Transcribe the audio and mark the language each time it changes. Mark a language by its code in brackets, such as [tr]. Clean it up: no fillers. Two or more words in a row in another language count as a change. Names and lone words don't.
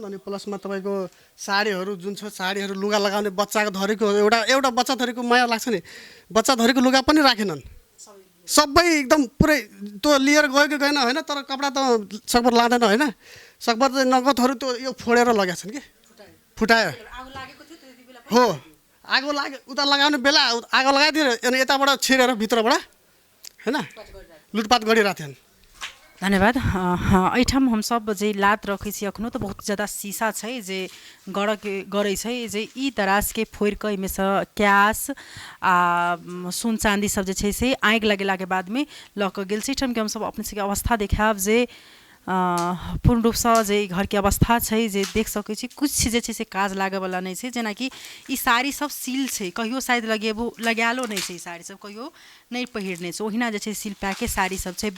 [ne] अनि प्लसमा तपाईँको साडीहरू जुन छ साडीहरू लुगा लगाउने बच्चाको धरीको एउटा बच्चा धरीको माया लाग्छ नि, बच्चा धरीको लुगा पनि राखेनन्, सबै एकदम पुरै त्यो लिएर गयो कि गएन होइन, तर कपडा त सकभर लाँदैन होइन, सकभर चाहिँ नगदहरू त्यो यो फोडेर लगेका छन् कि फुटायो। हो आगो लाग्यो उता लगाउने बेला आगो लगाइदियो अनि यताबाट छिरेर भित्रबाट होइन लुटपाट गरिरहेको थियन्। धन्यवाद। [mai] एहिठाम हम सब जे लात रखै छी अखनो तो बहुत ज़्यादा शीशा छै जे गड़ै छै जे ई दराज के फोड़ के एहिमे से कैश आ सोन चांदी सब जे छै से आगि लगेला के बाद में लऽ कऽ गेल छै। एहिठाम के हम सब अपने सबके अवस्था देखाब जे पूर्ण रूप से जे घर के अवस्था छै जे देख सकै छी कुछ जे छै से काज लागे वाला नहीं छै, जेना कि ई साड़ी सब सील छै, कहियो शायद लगायलो नहीं छै, ई साड़ी सब कहियो नहीं पहिरने छै, ओहिना जे छै सील पैके साड़ी सब छै।